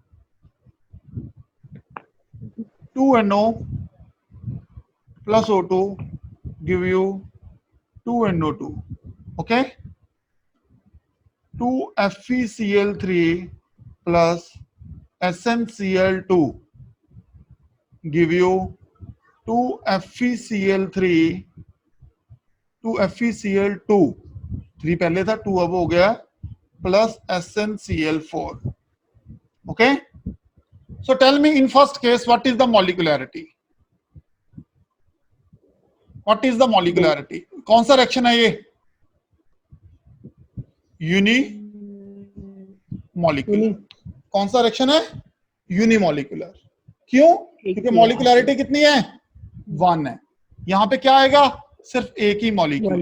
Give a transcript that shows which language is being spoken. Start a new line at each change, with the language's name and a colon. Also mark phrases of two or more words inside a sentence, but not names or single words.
English: 2NO plus O2 give you 2NO2. Okay? 2FeCl3 plus SnCl2 give you 2FeCl3 2FeCl2
Hindi: 3 पहले था 2 अब हो गया
English: plus SnCl4. Okay? So tell me in first case what is the molecularity? What is the molecularity?
Hindi: कौन सा रिएक्शन है ये? यूनिमोलिकुलर. कौन सा रिएक्शन है? यूनिमोलिकुलर. क्यों? क्योंकि मोलिकुलरिटी कितनी है? 1 है. यहां पे क्या आएगा? सिर्फ एक ही मॉलिक्यूल.